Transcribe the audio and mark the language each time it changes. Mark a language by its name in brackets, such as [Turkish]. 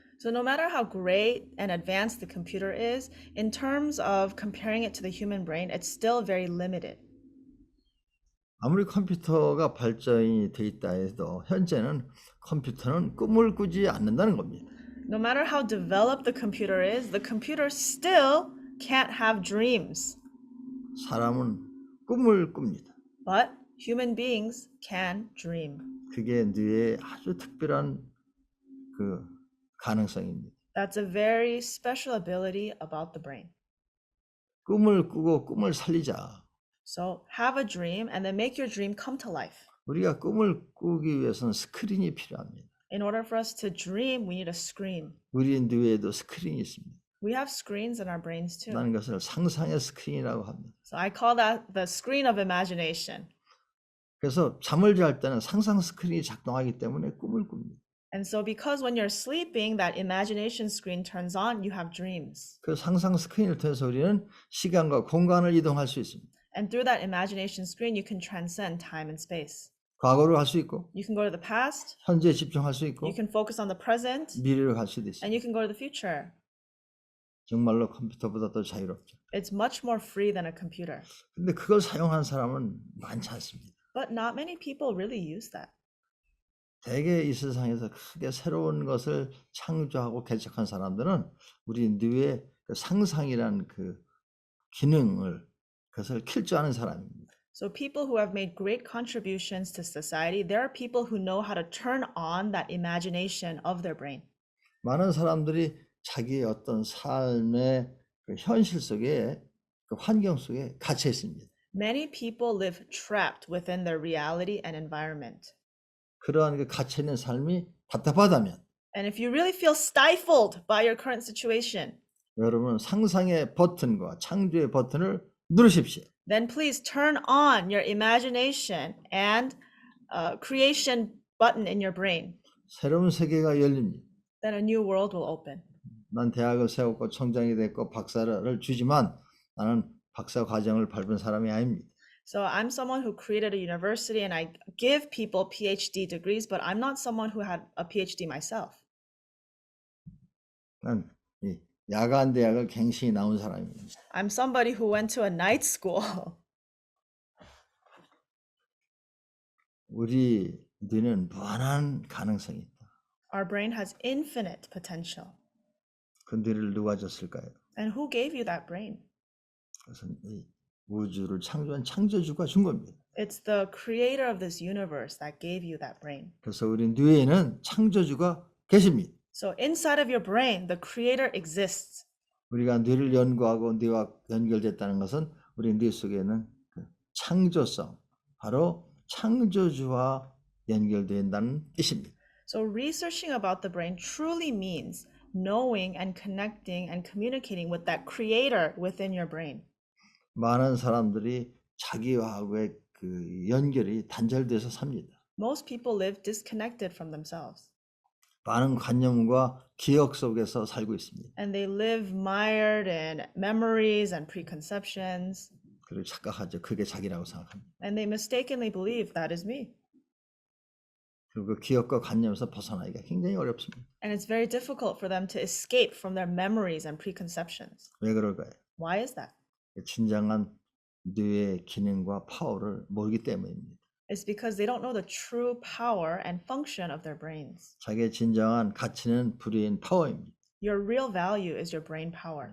[English] So no matter how great and advanced the computer is, in terms of comparing it to the human brain, it's still very limited. [Korean] 아무리 컴퓨터가 발전이 돼 있다 해도 현재는 컴퓨터는 꿈을 꾸지 않는다는 겁니다. [English] No matter how developed the computer still can't have dreams. [Korean] 사람은 꿈을 꿉니다. [English] But human beings can dream. [Korean] 그게 뇌의 아주 특별한 그 가능성입니다. [English] That's a very special ability about the brain. [Korean] 꿈을 꾸고 꿈을 살리자. [English] So have a dream and then make your dream come to life. [Korean] 우리가 꿈을 꾸기 위해서는 스크린이 필요합니다. [English] In order for us to dream, we need a screen. [Korean] 우리 뇌에도 스크린이 있습니다. [English] We have screens in our brains too. [Korean] 나는 것을 상상의 스크린이라고 합니다. [English] So I call that the screen of imagination. [Korean] 그래서 잠을 잘 때는 상상 스크린이 작동하기 때문에 꿈을 꿉니다. [English] And so because when you're sleeping, that imagination screen turns on, you have dreams. [Korean] 그 상상 스크린을 통해서 우리는 시간과 공간을 이동할 수 있습니다. [English] And through that imagination screen, you can transcend time and space. [Korean] 과거로 갈 수 있고 [English] You can go to the past, [Korean] 현재에 집중할 수 있고 [English] you can focus on the present, [Korean] 미래로 갈 수도 있습니다. [English] and you can go to the future. [Korean] 정말로 컴퓨터보다 더 자유롭죠. [English] It's much more free than a computer. [Korean] 근데 그걸 사용하는 사람은 많지 않습니다. [English] But not many people really use that. [Korean] 대개 이 세상에서 크게 새로운 것을 창조하고 개척한 사람들은 우리 뇌의 그 상상이라는 그 기능을 그것을 킬 줄 아는 사람입니다. [English] So people who have made great contributions to society, there are people who know how to turn on that imagination of their brain. [Korean] 많은 사람들이 자기의 어떤 삶의 그 현실 속에 그 환경 속에 갇혀 있습니다. [English] Many people live trapped within their reality and environment. [Korean] 그러한 그 갇혀 있는 삶이 답답하다면 [English] And if you really feel stifled by your current situation, [Korean] 여러분은 상상의 버튼과 창조의 버튼을 누르십시오. [English] then please turn on your imagination and creation button in your brain. [Korean] 새로운 세계가 열립니다. [English] Then a new world will open. [Korean] 난 대학을 세웠고 청장이 됐고 박사를 주지만 나는 박사 과정을 밟은 사람이 아닙니다. [English] So I'm someone who created a university and I give people PhD degrees, but I'm not someone who had a PhD myself. [Korean] 난 이 야간 대학을 갱신히 나온 사람입니다. [English] I'm somebody who went to a night school. [Korean] 우리 뇌는 무한한 가능성이 있다. [English] Our brain has infinite potential. [Korean] 그 뇌를 누가 줬을까요? [English] And who gave you that brain? [Korean] 그것은 이 우주를 창조한 창조주가 준 겁니다. [English] It's the creator of this universe that gave you that brain. [Korean] 그래서 우리 뇌에는 창조주가 계십니다. [English] So inside of your brain, the creator exists. [Korean] 우리가 뇌를 연구하고 뇌와 연결됐다는 것은 우리 뇌 속에는 그 창조성, 바로 창조주와 연결된다는 뜻입니다. [English] So researching about the brain truly means knowing and connecting and communicating with that creator within your brain. [Korean] 많은 사람들이 자기와의 그 연결이 단절돼서 삽니다. [English] Most people live disconnected from themselves. [Korean] 많은 관념과 기억 속에서 살고 있습니다. [English] And they live mired in memories and preconceptions. [Korean] 그리고 착각하죠. 그게 자기라고 생각합니다. [English] And they mistakenly believe that is me. [Korean] 그리고 그 기억과 관념에서 벗어나기가 굉장히 어렵습니다. [English] And it's very difficult for them to escape from their memories and preconceptions. [Korean] 왜 그럴까요? [English] Why is that? [Korean] 진정한 뇌의 기능과 파워를 모르기 때문입니다. [English] It's because they don't know the true power and function of their brains. [Korean] 자기의 진정한 가치는 브레인 파워입니다. [English] Your real value is your brain power.